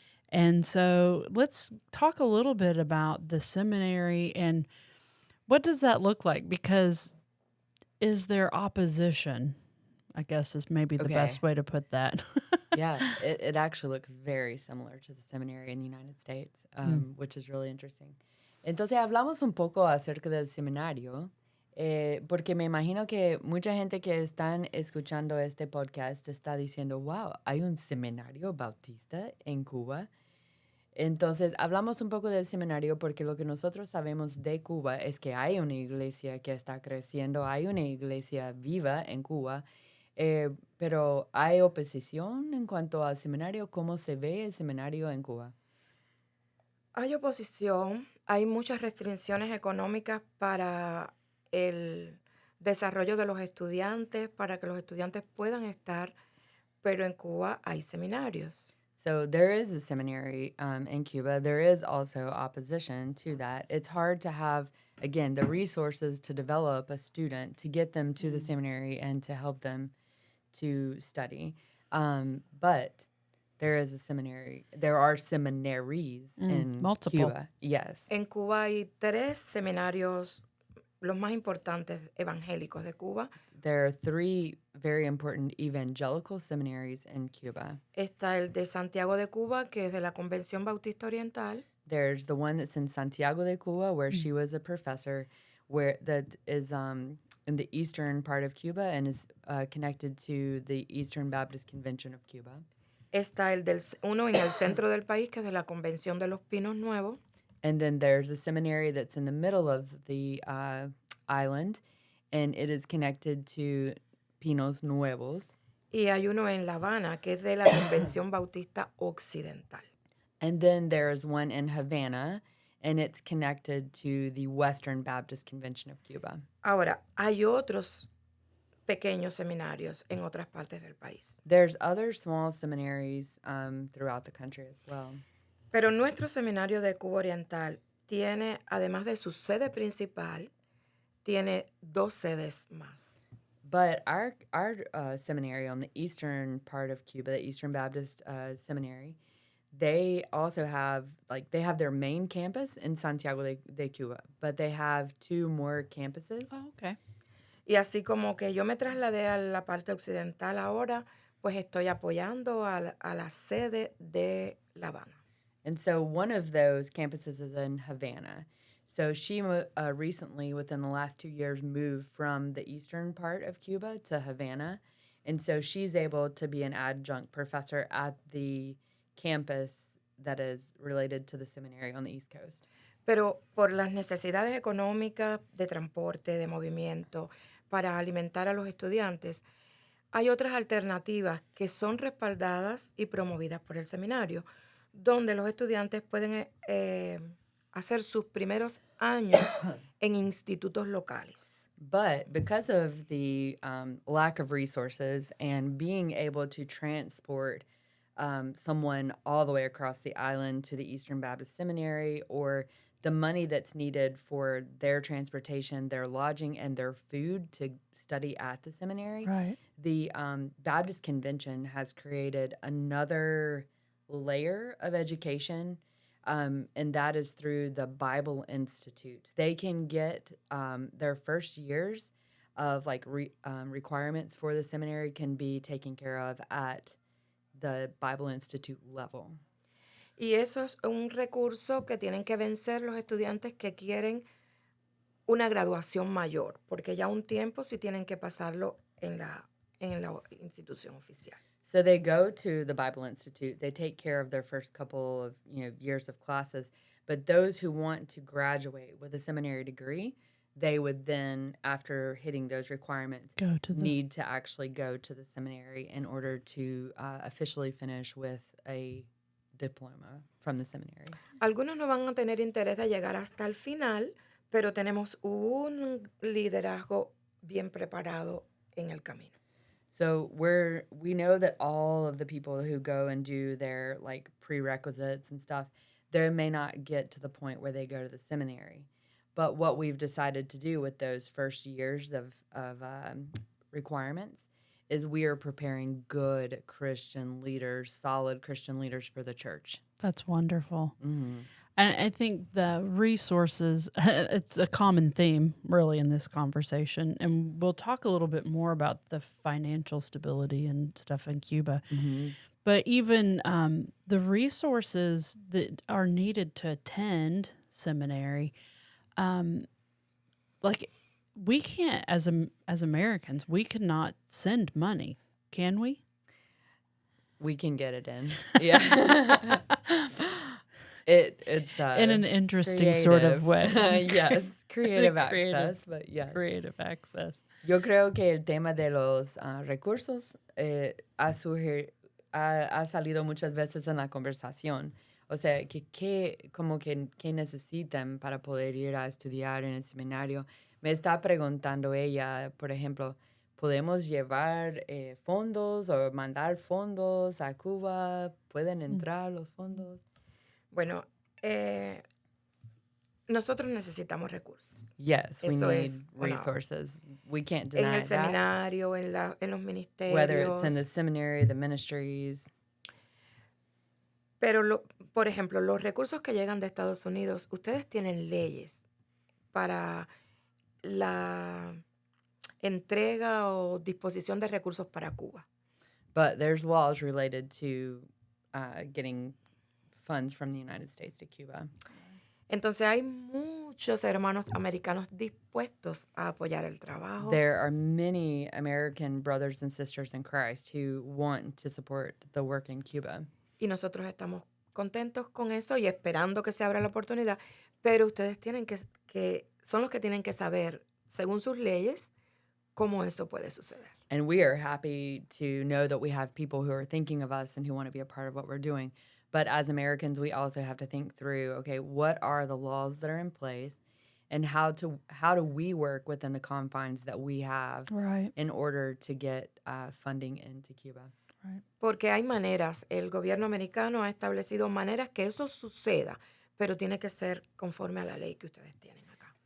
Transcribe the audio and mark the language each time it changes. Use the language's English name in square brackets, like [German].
[English] And so let's talk a little bit about the seminary and what does that look like? Because is there opposition? I guess is maybe the best way to put that. Yeah, it actually looks very similar to the seminary in the United States, which is really interesting. [Spanish] Entonces hablamos un poco acerca del seminario, porque me imagino que mucha gente que están escuchando este podcast está diciendo, wow, hay un seminario bautista en Cuba. Entonces, hablamos un poco del seminario porque lo que nosotros sabemos de Cuba es que hay una iglesia que está creciendo, hay una iglesia viva en Cuba, pero ¿hay oposición en cuanto al seminario? ¿Cómo se ve el seminario en Cuba? Hay oposición, hay muchas restricciones económicas para el desarrollo de los estudiantes, para que los estudiantes puedan estar, pero en Cuba hay seminarios. [English] So there is a seminary in Cuba. There is also opposition to that. It's hard to have, again, the resources to develop a student, to get them to the seminary and to help them to study. But there is a seminary. There are seminaries in multiple. Cuba. Yes. [Spanish] En Cuba hay 3 seminarios, los más importantes evangélicos de Cuba. [English] There are 3 very important evangelical seminaries in Cuba. [Spanish] Está el de Santiago de Cuba, que es de la Convención Bautista Oriental. [English] There's the one that's in Santiago de Cuba, where she was a professor, where that is in the eastern part of Cuba and is connected to the Eastern Baptist Convention of Cuba. [Spanish] Está uno en el centro del país, que es de la Convención de los Pinos Nuevos. [English] And then there's a seminary that's in the middle of the island, and it is connected to Pinos Nuevos. [Spanish] Y hay uno en La Habana, que es de la Convención Bautista Occidental. [English] And then there's one in Havana, and it's connected to the Western Baptist Convention of Cuba. [Spanish] Ahora, hay otros pequeños seminarios en otras partes del país. [English] There's other small seminaries throughout the country as well. [Spanish] Pero nuestro seminario de Cuba Oriental tiene, además de su sede principal, tiene 2 sedes más. [English] But our seminary on the eastern part of Cuba, the Eastern Baptist Seminary, they also have, they have their main campus in Santiago de Cuba, but they have 2 more campuses. Oh, okay. [Spanish] Y así como que yo me trasladé a la parte occidental ahora, pues estoy apoyando a la sede de La Habana. [English] And so one of those campuses is in Havana. So she recently, within the last 2 years, moved from the eastern part of Cuba to Havana. And so she's able to be an adjunct professor at the campus that is related to the seminary on the East Coast. [Spanish] Pero por las necesidades económicas, de transporte, de movimiento, para alimentar a los estudiantes, hay otras alternativas que son respaldadas y promovidas por el seminario, donde los estudiantes pueden hacer sus primeros años en institutos locales. [English] But because of the lack of resources and being able to transport someone all the way across the island to the Eastern Baptist Seminary or the money that's needed for their transportation, their lodging, and their food to study at the seminary, Right. the Baptist Convention has created another layer of education, and that is through the Bible Institute. They can get their first years of like requirements for the seminary can be taken care of at the Bible Institute level. [Spanish] Y eso es un recurso que tienen que vencer los estudiantes que quieren una graduación mayor, porque ya un tiempo sí tienen que pasarlo en la institución oficial. [English] So they go to the Bible Institute. They take care of their first couple of years of classes. But those who want to graduate with a seminary degree, they would then, after hitting those requirements, need to actually go to the seminary in order to officially finish with a diploma from the seminary. [Spanish] Algunos no van a tener interés de llegar hasta el final, pero tenemos un liderazgo bien preparado en el camino. [English] So we know that all of the people who go and do their like prerequisites and stuff, they may not get to the point where they go to the seminary. But what we've decided to do with those first years of requirements is we are preparing good Christian leaders, solid Christian leaders for the church. That's wonderful. Mm-hmm. And I think the resources, it's a common theme really in this conversation. And we'll talk a little bit more about the financial stability and stuff in Cuba. Mm-hmm. But even the resources that are needed to attend seminary, like we can't, as Americans, we cannot send money, can we? We can get it in. Yeah. It's in an interesting sort of way. Yes, creative access, but yes. Creative access. [Spanish] Yo creo que el tema de los recursos ha salido muchas veces en la conversación. O sea, como que necesitan para poder ir a estudiar en el seminario. Me está preguntando ella, por ejemplo, ¿podemos llevar fondos o mandar fondos a Cuba? ¿Pueden entrar los fondos? Bueno, nosotros necesitamos recursos. [English] Yes, we [Spanish] Eso [English] need [Spanish] es [English] resources. We can't deny [Spanish] en el [English] that. [Spanish] seminario, en los ministerios. [English] Whether it's in the seminary, the ministries. [Spanish] Pero, por ejemplo, los recursos que llegan de Estados Unidos, ustedes tienen leyes para la entrega o disposición de recursos para Cuba. [English] But there's laws related to getting funds from the United States to Cuba. [Spanish] Entonces hay muchos hermanos americanos dispuestos a apoyar el trabajo. [English] There are many American brothers and sisters in Christ who want to support the work in Cuba. [Spanish] Y nosotros estamos contentos con eso y esperando que se abra la oportunidad, pero ustedes tienen que son los que tienen que saber, según sus leyes, cómo eso puede suceder. [English] And we are happy to know that we have people who are thinking of us and who want to be a part of what we're doing. But as Americans, we also have to think through, okay, what are the laws that are in place and how do we work within the confines that we have in order to get funding into Cuba? Right. [Spanish] Porque hay maneras, el gobierno americano ha establecido maneras que eso suceda, pero tiene que ser conforme a la ley que ustedes tienen acá.